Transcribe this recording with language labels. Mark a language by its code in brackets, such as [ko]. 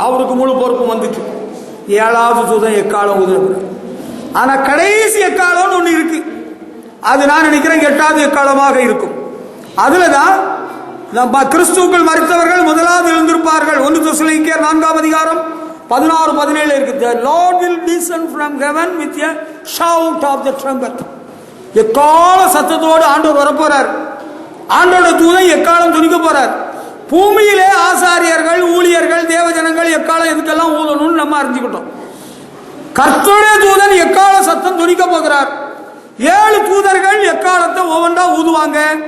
[ta] அவருக்கு முழு பொறுப்பும் வந்துட்டு 7வது தூதன் எக்காலம் ஊதினார். ஆனா கடைசி எக்காலம் ஒண்ணு இருக்கு. அது நான் நினைக்கிறேன் 8வது எக்காலமாக இருக்கும். அதுலதான் நம்ம கிறிஸ்துவுக்குள் மரித்தவர்கள் முதலாவது எழுந்திருப்பார்கள். 1 தெசலோனிக்கேயர் 4ஆம் அதிகாரம் 16-17 இருக்கு. [en] The Lord will descend from heaven with a shout of the trumpet. [ta] எக்கால சத்தத்தோடு ஆண்டவர் வரப்போறார். ஆண்டோட தூதன் எக்காலம் துணிக்க போறார். பூமியிலே ஆசாரியர்கள், ஊழியர்கள், தேவஜனங்கள் எக்காலம் எதுக்கெல்லாம் ஊதணும்னு நம்ம அறிஞ்சுக்கிட்டோம். கர்த்தருடைய தூதன் எக்கால சத்தம் துணிக்க போகிறார். 7 தூதர்கள் எக்காலத்தை ஒவ்வொன்றா ஊதுவாங்க.